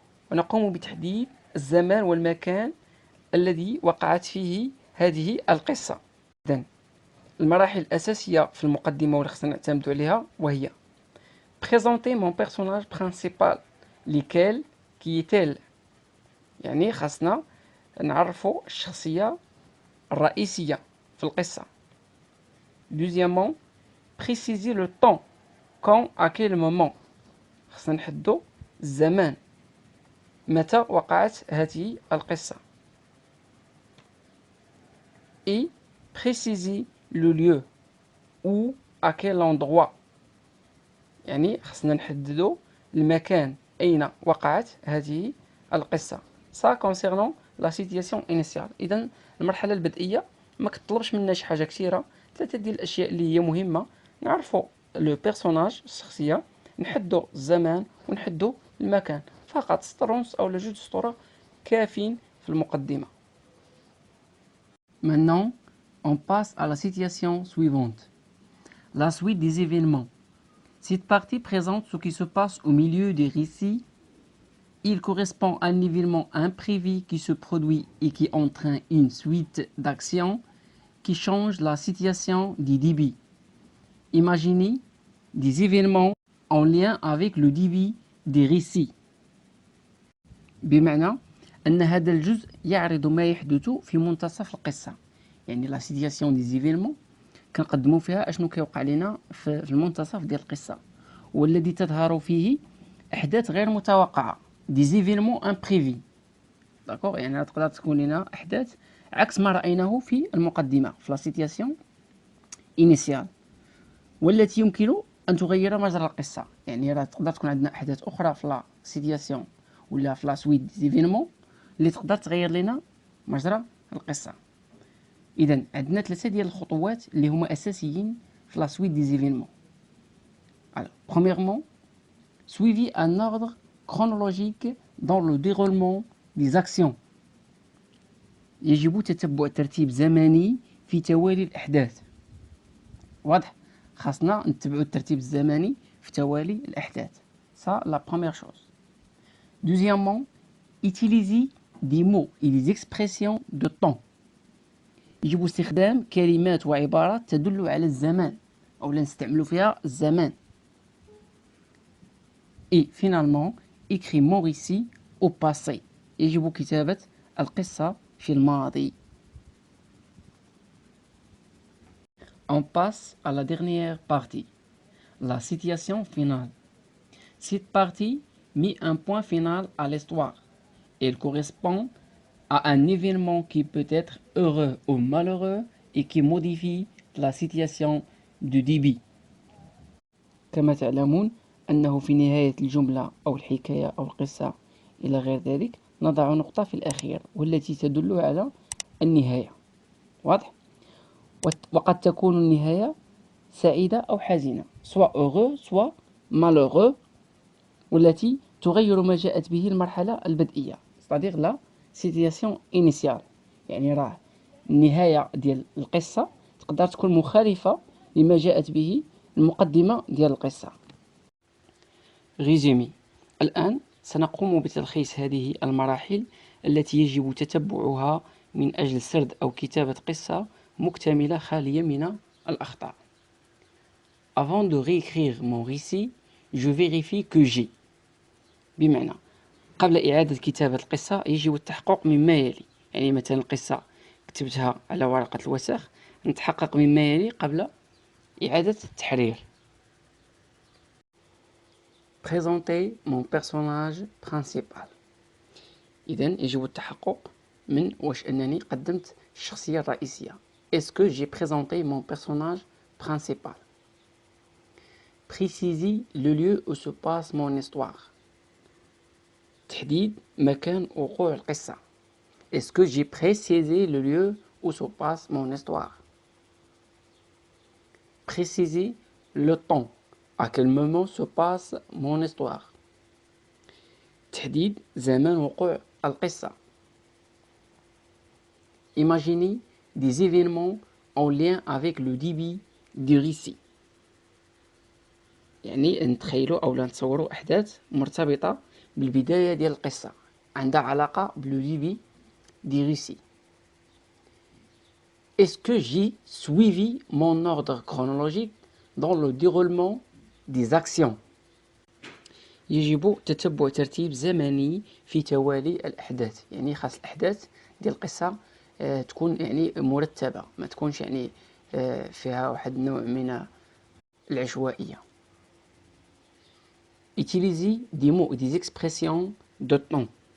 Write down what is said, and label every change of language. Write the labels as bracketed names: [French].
[Arabic] ونقوم بتحديد الزمان والمكان الذي وقعت فيه هذه القصة. إذن المراحل الأساسية في المقدمة واللي خصنا نعتمدوا عليها وهي [French] présenter mon personnage principal. lequel qui est-elle؟ [Arabic] يعني خاصنا نعرفوا الشخصية الرئيسية في القصة. [French] Deuxièmement, préciser le temps. Quand, à quel moment. [Arabic] خاصنا نحددوا الزمان، متى وقعت هذه القصة. [French] Et préciser le lieu. Où, à quel endroit. [Arabic] يعني خاصنا نحددوا المكان أين وقعت هذه القصة. [French] Ça concernant la situation initiale. [Arabic] إذن المرحلة البدئية ما كتطلبش منا شي حاجة كثيرة، 3 ديال الأشياء اللي هي مهمة. نعرفوا لو بيرسوناج، الشخصية، نحدوا الزمان ونحدوا المكان. فقط سطر ونص أو جوج سطور كافين في المقدمة. [French] Maintenant, on passe à la situation suivante. La suite des événements. Cette partie présente ce qui se passe au milieu des récits. Il correspond à un événement imprévu qui se produit et qui entraîne une suite d'actions qui change la situation du début. Imaginez des événements en lien avec le début des récits. [Arabic] بمعنى أن هذا الجزء يعرض ما يحدث في منتصف القصة. يعني لا سيتياسيون دي زيفينمون كنقدموا فيها اشنو كيوقع لنا في المنتصف ديال القصة، والذي تظهر فيه أحداث غير متوقعة، دي زيفينمون امبريفي. داكوغ، يعني تقدر تكون لنا أحداث عكس ما رأيناه في المقدمة في لا سيتياسيون إنيسيال، والتي يمكن أن تغير مجرى القصة. يعني راه تقدر تكون عندنا أحداث أخرى في لا سيتياسيون ولا في لا سويت زيفينمون اللي تقدر تغير لنا مجرى القصة. إذن عندنا 3 ديال الخطوات اللي هما أساسيين في لا سويت دي زيفينمون. [French] Premièrement, suivi un ordre chronologique dans le déroulement des actions. [Arabic] يجب تتبع ترتيب زمني في توالي الأحداث. واضح؟ خاصنا نتبعوا الترتيب الزمني في توالي الأحداث. [French] Ça, la première chose. Deuxièmement, utiliser des mots et des expressions de temps. [Arabic] يجب استخدام كلمات وعبارات تدل على الزمان أو نستعمل فيها الزمان. [French] Et finalement, écrit mon récit au passé. [Arabic] يجب كتابة القصة في الماضي. [French] On passe à la dernière partie, la situation finale. Cette partie met un point final à l'histoire. Elle correspond à un événement qui peut être heureux ou malheureux et qui modifie la situation du début. [Arabic] كما تعلمون أنه في نهاية الجملة أو الحكاية أو القصة إلى غير ذلك نضع نقطة في الأخير والتي تدل على النهاية. واضح؟ وقد تكون النهاية سعيدة أو حزينة، [French] soit heureux soit malheureux، [Arabic] والتي تغير ما جاءت به المرحلة البدئية، [French] c'est-à-dire la situation initiale. [Arabic] يعني راه النهاية ديال القصة تقدر تكون مخالفة لما جاءت به المقدمة ديال القصة. ريزومي. الآن سنقوم بتلخيص هذه المراحل التي يجب تتبعها من أجل سرد أو كتابة قصة مكتملة خالية من الأخطاء. [French] Avant de réécrire mon récit, je vérifie que j'ai. [Arabic] بمعنى قبل إعادة كتابة القصة يجب التحقق مما يلي. يعني مثلا القصة كتبتها على ورقة الوسخ، نتحقق مما يلي قبل إعادة التحرير. [French] Présenter mon personnage principal. [Arabic] إذن يجب التحقق من واش أنني قدمت الشخصية الرئيسية. [French] Est-ce que j'ai présenté mon personnage principal? Préciser le lieu où se passe mon histoire. [Arabic] تحديد مكان وقوع القصة. [French] Est-ce que j'ai précisé le lieu où se passe mon histoire? Préciser le temps. À quel moment se passe mon histoire? [Arabic] تحديد زمان وقوع القصة. [French] Imaginez des événements en lien avec le début du récit. [Arabic] يعني نتخيلوا أو نتصوروا أحداث مرتبطة بالبداية ديال القصة، عندها علاقة بالديبي دي récit. [French] Est-ce que j'ai suivi mon ordre chronologique dans le déroulement des actions? [Arabic] يجب تتبع ترتيب زمني في توالي الأحداث. يعني خاص الأحداث ديال القصة تكون يعني مرتبة، ما تكونش يعني فيها واحد النوع من العشوائية. [French] Utiliser des mots et des expressions de temps.